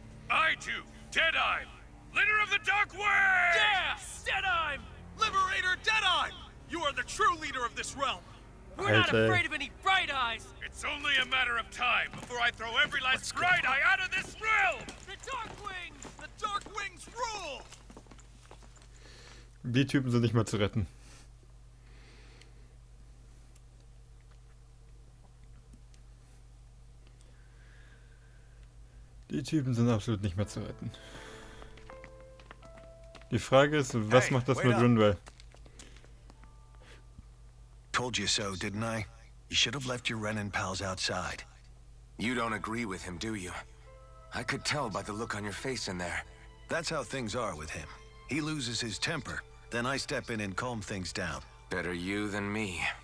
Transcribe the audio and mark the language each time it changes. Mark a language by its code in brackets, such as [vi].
[en] I do, Deadeye, leader of the Dark Way! Yeah! Deadeye! Liberator Deadeye! You are the true leader of this realm! We're not [de] Alter. [en] afraid of any bright eyes! It's only a matter of time before I throw every last bright eye out of this realm! The Dark Wings! The Dark Wings rule! [de] Die Typen sind nicht mehr zu retten. Die Typen sind absolut nicht mehr zu retten. Die Frage ist, was macht das mit Rinwell? [en] Told you so, didn't I? You should have left your Renan pals outside. You don't agree with him, do you? I could tell by the look on your face in there. That's how things are with him. He loses his temper, then I step in and calm things down. Better you than me.